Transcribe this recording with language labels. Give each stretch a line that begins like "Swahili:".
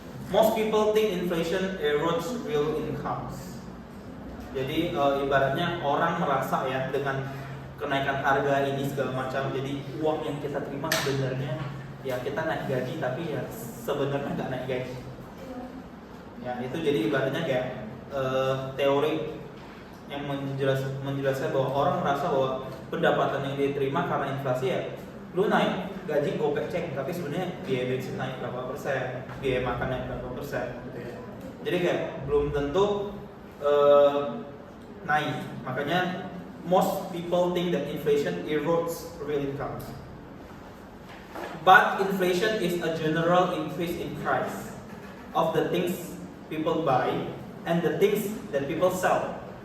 English: Most people think inflation erodes real incomes.
Indonesian: Jadi ibaratnya orang merasa ya dengan kenaikan harga ini segala macam, jadi uang yang kita terima sebenarnya ya kita naik gaji, tapi ya sebenarnya nggak naik gaji. Ya itu jadi ibaratnya kayak teori yang menjelaskan bahwa orang merasa bahwa pendapatan yang dia terima karena inflasi ya lu naik gaji gopek ceng, tapi sebenarnya biaya bensin naik berapa persen, biaya makan naik berapa persen gitu ya. Jadi kayak belum tentu naik. Makanya
English: most people think that inflation erodes real income. But inflation is a general increase in price of the things people buy and the things that people sell.